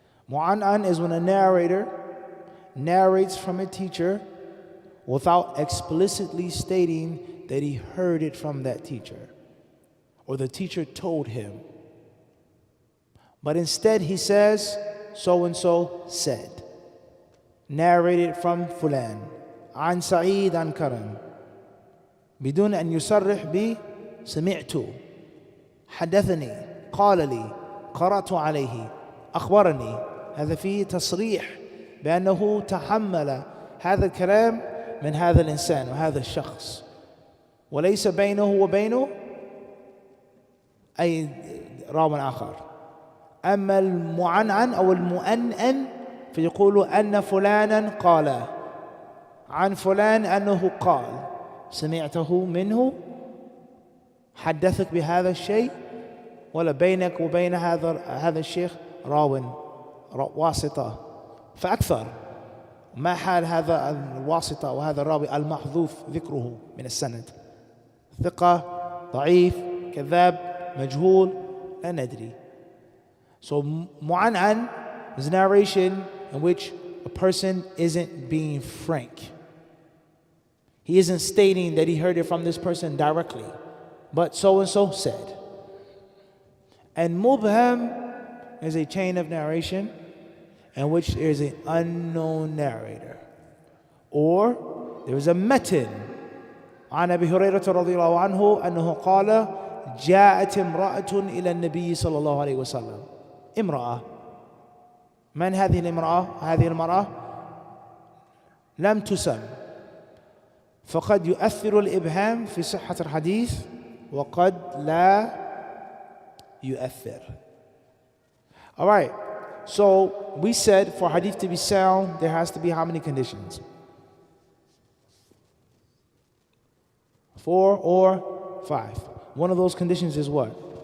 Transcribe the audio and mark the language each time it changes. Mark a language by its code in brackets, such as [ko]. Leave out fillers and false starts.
[en] Mu'an'an is when a narrator narrates from a teacher without explicitly stating that he heard it from that teacher or the teacher told him. But instead he says, so-and-so said. Narrated from Fulan. An Sa'id an Karam. [ar] بدون أن يصرح ب سمعت حدثني قال لي قرأت عليه أخبرني. هذا فيه تصريح بأنه تحمل هذا الكلام من هذا الإنسان وهذا الشخص، وليس بينه وبينه أي راو آخر. أما المعنعن أو المؤنن فيقول أن فلانا قال عن فلان أنه قال، سمعته منه، حدثك بهذا الشيء، ولا بينك وبين هذا الشيخ راو واسطة فأكثر. ما حال هذا الواسطة وهذا الراوي المحذوف ذكره من السند؟ ثقة، ضعيف، كذاب، مجهول، لا ندري. [en] So mu'an'an is narration in which a person isn't being frank. He isn't stating that he heard it from this person directly, but so and so said. And mubham is a chain of narration in which there is an unknown narrator, or there is a metin. [ar] عن أبي هريرة رضي الله عنه أنه قال جاءت امرأة إلى النبي صلى الله عليه وسلم. امرأة، من هذه الامرأة؟ هذه المرأة لم تسم، فقد يؤثر الإبهام في صحة الحديث وقد لا يؤثر. [en] All right, so we said for hadith to be sound there has to be how many conditions? 4 or 5. One of those conditions is what?